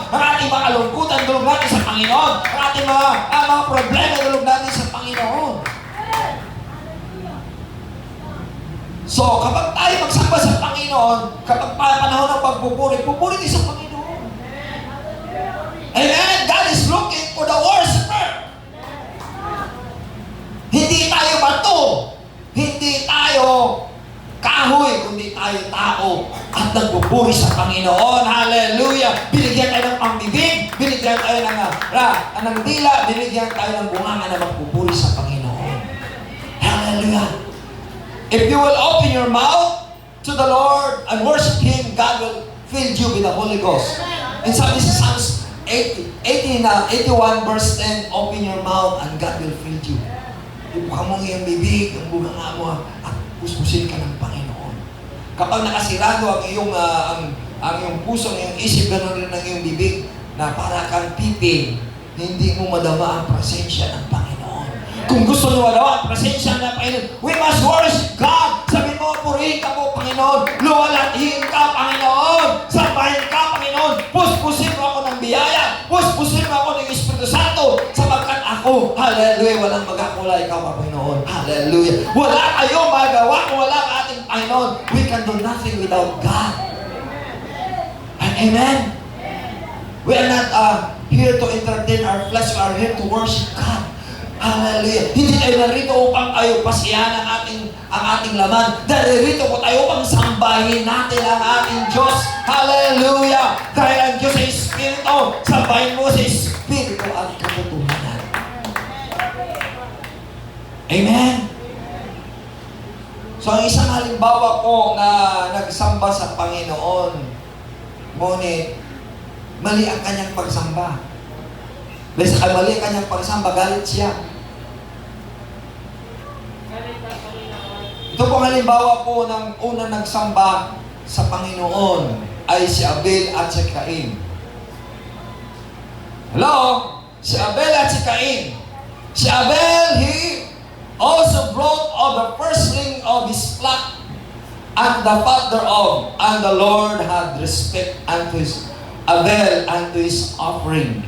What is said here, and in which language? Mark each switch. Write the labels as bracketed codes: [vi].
[tl] Ang ating mga kalungkutan, idulog natin sa Panginoon. Ang ating mga problema, idulog natin sa Panginoon. So, kapag tayo magsamba sa Panginoon, kapag panahon ng pagpupuri, pupuri tayo sa Panginoon. Amen? [en] God is looking for the worshiper. [tl] Hindi tayo bato. Hindi tayo kahoy, kundi tayo tao at nagpupuri sa Panginoon. Hallelujah! Binigyan tayo ng pambibig, binigyan tayo ng dila, binigyan tayo ng bunganga na magpupuri sa Panginoon. Hallelujah! [en] If you will open your mouth to the Lord and worship Him, God will fill you with the Holy Ghost. And [tl] sabi sa [en] Psalms 81 verse 10, open your mouth and God will fill you. [tl] Ibuka mo ang iyong bibig, ang bunganga mo, at puspusin ka ng Panginoon. Kapag nakasirado ang iyong puso, ang iyong isip, gano'n rin ang iyong bibig, na para kang piping, hindi mo madama ang presensya ng Panginoon. Kung gusto nyo wala ang presensya ng Panginoon, [en] we must worship God. [tl] Sabi mo, purihin ka mo, Panginoon. Luwalhatiin ka, Panginoon. Sambahin ka, Panginoon. Puspusin mo ako ng biyaya. Puspusin mo ako ng Espiritu Santo. Sapagkat ako, hallelujah, walang magakulay ka, Panginoon. Hallelujah. Wala kayo magawa kung wala ang ating Panginoon. [en] We can do nothing without God. Amen? We are not here to entertain our flesh. We are here to worship God. Hallelujah. [tl] Hindi tayo narito upang tayo pasiyahan ang ating laman. Narito po tayo upang sambahin natin ang ating Diyos. Hallelujah. Dahil ang Diyos ay Espiritu, sambahin mo sa Espiritu at katotohanan. Amen. So, ang isang halimbawa po na nagsamba sa Panginoon, ngunit mali ang kanyang pagsamba. Dahil sa mali ang kanyang pagsamba, galit siya. Ito pong halimbawa po ng unang nagsamba sa Panginoon ay si Abel at si Cain. Hello? Si Abel at si Cain. [en] Si Abel, he also brought of the firstling of his flock and the father of, and the Lord had respect unto his Abel unto his offering.